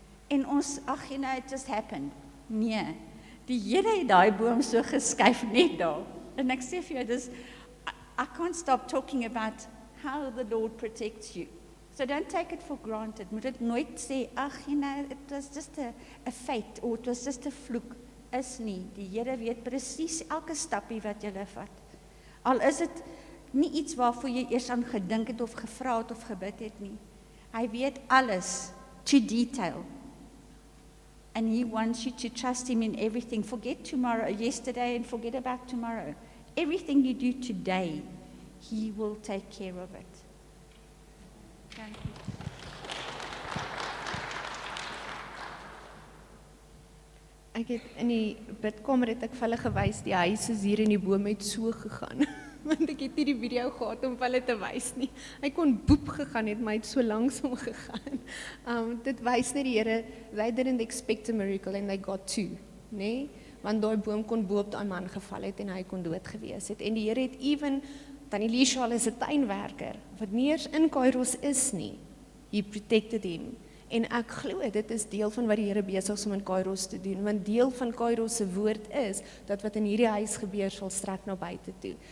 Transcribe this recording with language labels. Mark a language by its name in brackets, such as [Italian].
[Afrikaans] En ons, ag, [English] you know, it just happened. [Afrikaans] Nee, die Here het daai boom so geskuif net daar. En ek sê vir jou, [English] I can't stop talking about how the Lord protects you. So don't take it for granted. [Afrikaans] Moet dit nooit sê, ag, [English] you know, it was just a fate, or it was just a fluke. [Afrikaans] Is nie. Die Here weet presies elke stappie wat jy vat. Al is dit nie iets waarvoor jy eers aan gedink het of gevra het of gebid het nie. Hy weet alles, [English] to detail. And he wants you to trust him in everything. Forget tomorrow, yesterday, and forget about tomorrow. Everything you do today, he will take care of it. Thank you. [Afrikaans] Ek het in die bidkamer het ek vir hulle gewys, die huis is hier en die boom het so gegaan. Want ek het nie die video gehad om vir hulle te wys nie. Hy kon boep gegaan het, maar hy het so langsom gegaan. Dit wys net die Here, [English] they didn't expect a miracle and they got two, nee? [Afrikaans] Want daai boom kon bo op daai man geval het en hy kon dood gewees het. En die Here het even, Tannie Lisha is 'n tuinwerker, wat nie eers in Kairos is nie. [English] He protected him. [Afrikaans] En ek glo, dit is deel van wat die Here besig is om in Kairos te doen, want deel van Kairos se woord is, dat wat in hierdie huis gebeur sal strek na buite toe.